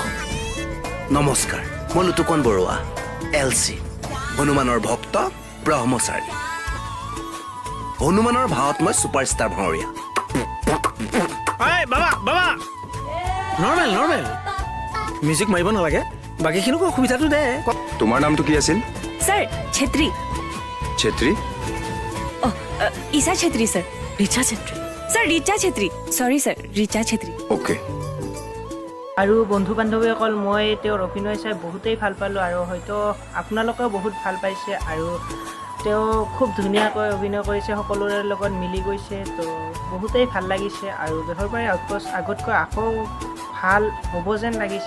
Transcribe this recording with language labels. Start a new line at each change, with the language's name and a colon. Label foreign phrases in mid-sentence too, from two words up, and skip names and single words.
Assamese: নমস্কাৰ, মই নতুন বৰুৱা, LC, হনুমানৰ ভক্ত, ব্ৰহ্মচাৰী। হনুমানৰ ভাৱত মই ছুপাৰষ্টাৰ ভাৱৰীয়া। বাবা
English: normal music
Assamese: মাৰিব নালাগে, বাকীখিনিকো অসুবিধাটো দে। তোমাৰ নামটো কি আছিল?
English: sir Chhetri.
Assamese: ছেত্ৰী?
English: Isha Chhetri sir. Richa Chhetri sir. Richa Chhetri, sorry sir, Richa Chhetri.
Assamese: অ'কে। আৰু বন্ধু বান্ধৱীসকল, মই তেওঁৰ অভিনয় চাই বহুতেই ভাল পালোঁ আৰু হয়তো আপোনালোকেও বহুত ভাল পাইছে আৰু তেওঁ খুব ধুনীয়াকৈ অভিনয় কৰিছে, সকলোৰে লগত মিলি গৈছে। তো বহুতেই ভাল লাগিছে আৰু বেহৰবাৰী আউটপোষ্ট আগতকৈ আকৌ ভাল হ'ব যেন লাগিছে।